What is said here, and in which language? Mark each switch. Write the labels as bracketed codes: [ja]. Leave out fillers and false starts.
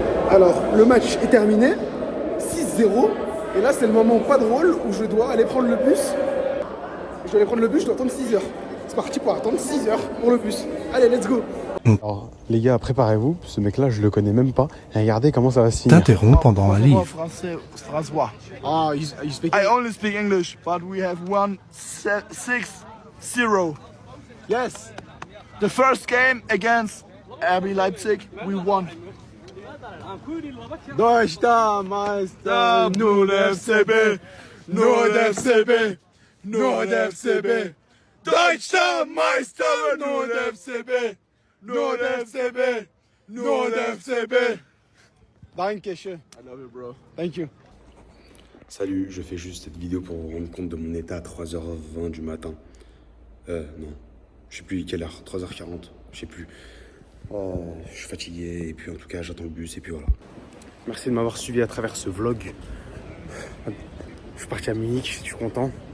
[fr] Alors, le match est terminé. 6-0. Et là, c'est le moment pas drôle où je dois aller prendre le bus. Je dois aller prendre le bus, je dois attendre 6 heures. C'est parti pour attendre 6 heures pour le bus. Allez, [en] let's go. [fr] Alors, les gars, préparez-vous. Ce mec-là, je le connais même pas. Et regardez comment ça va se finir. T'interromps pendant un livre. Français, Strasbourg. [en] Ah, you speak I only speak English, but we have won 6-0. Yes. The first game against RB Leipzig, we won. [de] Deutscher Meister, nur der FCB, nur der FCB, nur der FCB. Deutscher Meister, nur der FCB, nur der FCB, nur der FCB. Dankeschön. [en] I love you, bro. Thank you. [fr] Salut, je fais juste cette vidéo pour vous rendre compte de mon état à 3h20 du matin. Non, Je sais plus quelle heure, 3h40, je sais plus. Je suis fatigué et puis en tout cas j'attends le bus et puis voilà. Merci de m'avoir suivi à travers ce vlog. Je suis parti à Munich, je suis content.